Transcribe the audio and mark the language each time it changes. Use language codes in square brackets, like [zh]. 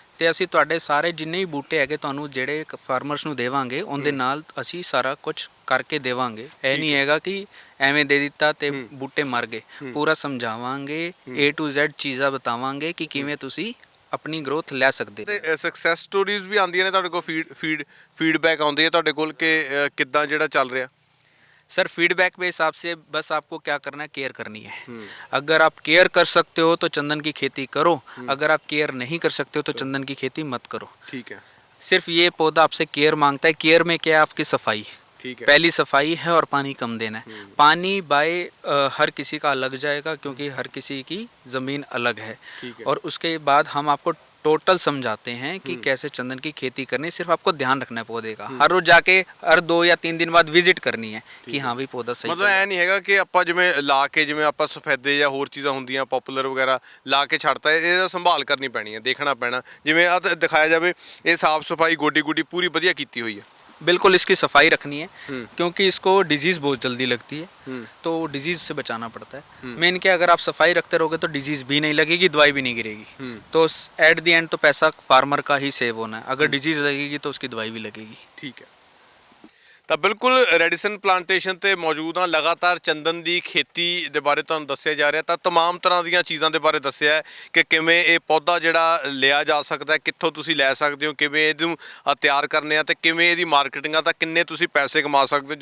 [pa] ਤੇ ਅਸੀਂ ਤੁਹਾਡੇ ਸਾਰੇ ਜਿੰਨੇ ਵੀ ਬੂਟੇ ਹੈਗੇ ਤੁਹਾਨੂੰ ਜਿਹੜੇ ਫਾਰਮਰਸ ਨੂੰ ਦੇਵਾਂਗੇ, ਉਹਦੇ ਨਾਲ ਅਸੀਂ ਸਾਰਾ ਕੁਝ ਕਰਕੇ ਦੇਵਾਂਗੇ। ਇਹ ਨਹੀਂ ਹੈਗਾ ਕਿ ਐਵੇਂ ਦੇ ਦਿੱਤਾ ਤੇ ਬੂਟੇ ਮਰ ਗਏ। ਪੂਰਾ ਸਮਝਾਵਾਂਗੇ, A to Z ਚੀਜ਼ਾਂ ਬਤਾਵਾਂਗੇ ਕਿ ਕਿਵੇਂ ਤੁਸੀਂ ਆਪਣੀ ਗਰੋਥ ਲੈ ਸਕਦੇ। ਤੇ ਸਕਸੈਸ ਸਟੋਰੀਜ਼ ਵੀ ਆਉਂਦੀਆਂ ਨੇ ਤੁਹਾਡੇ ਕੋਲ, ਫੀਡਬੈਕ ਆਉਂਦੀ ਹੈ ਤੁਹਾਡੇ ਕੋਲ ਕਿ ਕਿੱਦਾਂ ਜਿਹੜਾ ਚੱਲ ਰਿਹਾ? [hi] सर फीडबैक के हिसाब से बस आपको क्या करना है, केयर करनी है। अगर आप केयर कर सकते हो तो चंदन की खेती करो, अगर आप केयर नहीं कर सकते हो तो चंदन की खेती मत करो। ठीक है। सिर्फ ये पौधा आपसे केयर मांगता है। केयर में क्या है, आपकी सफाई। ठीक है। पहली सफाई है और पानी कम देना है। पानी बाय हर किसी का अलग जाएगा, क्योंकि हर किसी की ज़मीन अलग है। और उसके बाद हम आपको टोटल समझाते हैं कि कैसे चंदन की खेती करनी है। सिर्फ आपको ध्यान रखना है पौधे का, हर रोज जाके हर 2 या 3 दिन बाद विजिट करनी है कि हाँ भी पौधा सही। [pa] ਮਤਲਬ ਐ ਨਹੀਂ ਹੈਗਾ ਕਿ ਆਪਾਂ ਜਿਵੇਂ ਲਾ ਕੇ, ਜਿਵੇਂ ਆਪਾਂ ਸਫੈਦੇ ਜਾਂ ਹੋਰ ਚੀਜ਼ਾਂ ਹੁੰਦੀਆਂ ਪਪੂਲਰ ਵਗੈਰਾ ਲਾ ਕੇ ਛੱਡਤਾ, ਇਹਦਾ ਸੰਭਾਲ ਕਰਨੀ ਪੈਣੀ ਹੈ, ਦੇਖਣਾ ਪੈਣਾ। ਜਿਵੇਂ ਆ ਦਿਖਾਇਆ ਜਾਵੇ, ਇਹ ਸਾਫ਼ ਸਫਾਈ ਗੋਡੀ ਪੂਰੀ ਵਧੀਆ ਕੀਤੀ ਹੋਈ ਹੈ। [hi] बिल्कुल इसकी सफाई रखनी है, क्योंकि इसको डिजीज़ बहुत जल्दी लगती है, तो डिजीज़ से बचाना पड़ता है। मेन क्या, अगर आप सफाई रखते रहोगे तो डिजीज़ भी नहीं लगेगी, दवाई भी नहीं गिरेगी, तो [en] at the end [hi] तो पैसा फार्मर का ही सेव होना है। अगर डिजीज़ लगेगी तो उसकी दवाई भी लगेगी। ठीक है। [pa] ਤਾਂ ਬਿਲਕੁਲ ਰੈਡੀਸਨ ਪਲਾਂਟੇਸ਼ਨ ਤੇ ਮੌਜੂਦ ਹਾਂ। ਲਗਾਤਾਰ ਚੰਦਨ ਦੀ ਖੇਤੀ ਦੇ ਬਾਰੇ ਤੁਹਾਨੂੰ ਦੱਸਿਆ ਜਾ ਰਿਹਾ, ਤਾਂ तमाम ਤਰ੍ਹਾਂ ਦੀਆਂ ਚੀਜ਼ਾਂ ਦੇ ਬਾਰੇ ਦੱਸਿਆ ਹੈ ਕਿ ਕਿਵੇਂ ਇਹ ਪੌਦਾ ਜਿਹੜਾ ਲਿਆ ਜਾ ਸਕਦਾ ਹੈ, ਕਿੱਥੋਂ ਤੁਸੀਂ ਲੈ ਸਕਦੇ ਹੋ, ਕਿਵੇਂ ਇਹਨੂੰ ਤਿਆਰ ਕਰਨੇ ਆ ਤੇ ਕਿਵੇਂ ਇਹਦੀ ਮਾਰਕੀਟਿੰਗ ਆ, ਤਾਂ ਕਿੰਨੇ ਤੁਸੀਂ ਪੈਸੇ ਕਮਾ ਸਕਦੇ ਹੋ।